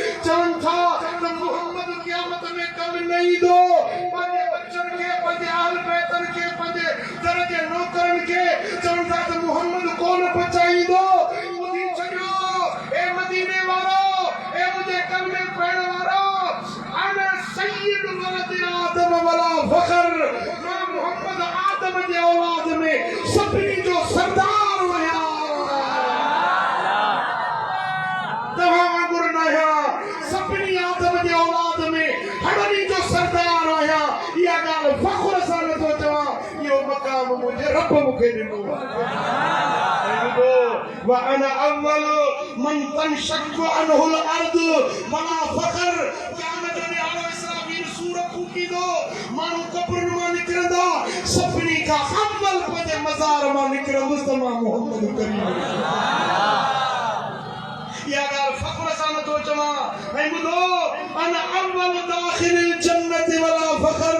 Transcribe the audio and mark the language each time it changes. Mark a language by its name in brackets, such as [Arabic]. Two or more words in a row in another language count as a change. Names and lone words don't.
[Sindhi] चवनि था त मुहम्मद क़यामत में कमु न ईंदो। पंहिंजे बच्चनि खे, पंहिंजे आल बैतनि खे, पंहिंजे दर जे नौकरनि खे चवनि था त मुहम्मद कोन बचाईंदो। ॿुधी छॾियो ए मदीने वारो, ए मुंहिंजे कल में पढ़ण वारो, [Arabic] أنا سيد ولد آدم ولا فخر. [Sindhi] मां मुहम्मद आदम जे औलाद में सभिनी जो सरदार आहियां। तव्हां वांगुर न आहियां, सभिनी आदम जे औलाद में हड़नी जो सरदार आहियां। इहा ॻाल्हि फ़ख्र सां नथो चवां, इहो मक़ाम मुंहिंजे रब मूंखे ॾिनो आहे। [Arabic] وأنا أول من تنشق عنه الأرض ولا فخر. [Sindhi] क़यामत में आलो इसराफील सूर फूकींदो, माण्हू क़ब्रुनि मां निकिरंदा, सभिनी खां अव्वल पंहिंजे मज़ार मां निकिरंदुसि त मां मुहम्मद करीम। इहा ॻाल्हि फ़ख्र सां नथो चवां। ऐं ॿुधो, [Arabic] أنا أول داخل الجنة ولا فخر.